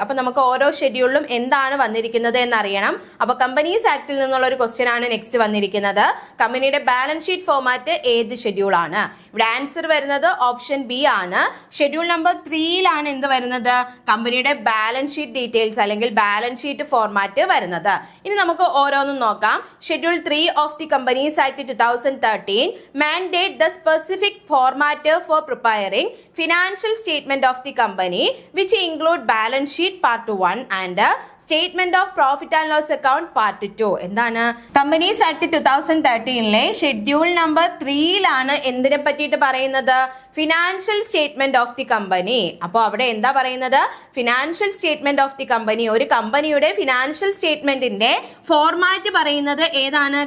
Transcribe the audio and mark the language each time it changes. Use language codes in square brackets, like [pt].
[ml] അപ്പൊ നമുക്ക് ഓരോ ഷെഡ്യൂളിലും എന്താണ് വന്നിരിക്കുന്നത് എന്നറിയണം. അപ്പൊ കമ്പനീസ് ആക്ടിൽ നിന്നുള്ള ഒരു ക്വസ്റ്റ്യൻ ആണ് നെക്സ്റ്റ് വന്നിരിക്കുന്നത്. കമ്പനിയുടെ ബാലൻസ് ഷീറ്റ് ഫോർമാറ്റ് ഏത് ഷെഡ്യൂൾ ആണ്? ഇവിടെ ആൻസർ വരുന്നത് ഓപ്ഷൻ ബി ആണ്. ഷെഡ്യൂൾ നമ്പർ 3യിലാണ് എന്ത് വരുന്നത്? കമ്പനിയുടെ ബാലൻസ് ഷീറ്റ് ഡീറ്റെയിൽസ് അല്ലെങ്കിൽ ബാലൻസ് ഷീറ്റ് ഫോർമാറ്റ് വരുന്നത്. ഇനി നമുക്ക് ഓരോന്നും നോക്കാം. [en] Schedule 3 of the Companies Act 2013 mandate the specific format for preparing financial statement of the company, which include balance sheet part 1 and statement of profit and loss account part 2. [ml] എന്താണ്, companies act 2013ലെ schedule number 3യിലാണ് എന്തിനെ പറ്റിയിട്ട് പറയുന്നത്? Financial statement of the company. അപ്പോൾ അവിടെ എന്താ പറയുന്നത്? Financial statement of the company. ഒരു കമ്പനിയുടെ ഫിനാൻഷ്യൽ സ്റ്റേറ്റ്മെന്റിന്റെ ഫോർമാറ്റ് പറയുന്നത് ഏതാണ്?